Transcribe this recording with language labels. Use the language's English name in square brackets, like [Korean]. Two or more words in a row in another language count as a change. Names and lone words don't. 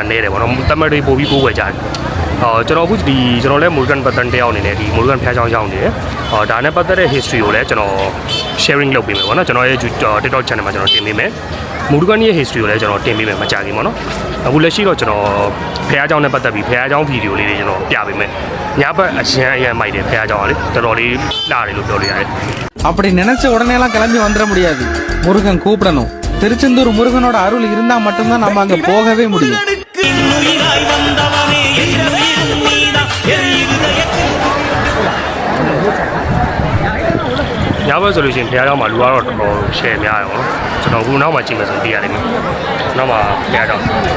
[Burmese] နည်းတယ်ပေါ့နော်တမန်တေပို့ပြီးကိုးကွယ်ကြတယ်ကျွန်တော်အခုဒီကျွန်တော်လည်းမူဒကန်ပတ်သက်တဲ့အောင်နေတယ်ဒီမူဒကန်ဖျားချောင်းရောက်နေတယ်ဒါနဲ့ပတ်သက်တဲ့ history ကိုလည်းကျွန်တော် sharing လုပ်ပေးမယ်ပေါ့နော်ကျွန်တော်ရဲ့ TikTok channel မှာကျွန်တော်တင်ပေးမယ်မူဒကန်ရဲ့ history ကိုလည်းကျွန်တော်တင်ပေးမယ်မကြခင်ပေါ့နော်အခုလက်ရှိတော့ကျွန်တော်ဖျားချောင်းနဲ့ပတ်သက်ပြီးဖျားချောင်းဗီဒီယိုလေးတွေကျွန်တော်ပြပေးမယ်ညဘက်အရန်မိုက်တယ်ဖျားချောင်းကလေတော်တော်လေးလာတယ်လို့ပြောလို့ရတယ် [Tamil] அப்படி நினைச்ச உடனே எல்லாம் கிளம்பி வந்துட முடியாது முருகன் கூப்பிடணும் திருச்செந்தூர் முருகனோட அருள் இருந்தா மட்டும்தான் நம்ம அங்க போகவே முடியும் [Burmese] ညဘက်ဆိုလို့ရှိရင်ဖျားချောင်းမှာလူကတော့တော်တော်ရှယ်များတယ်ပေါ့နော်ကျွန်တော်ခုနောက်မှကြည့်မယ်ဆိုသိရတယ်နော်နောက်မှဖျားချောင်း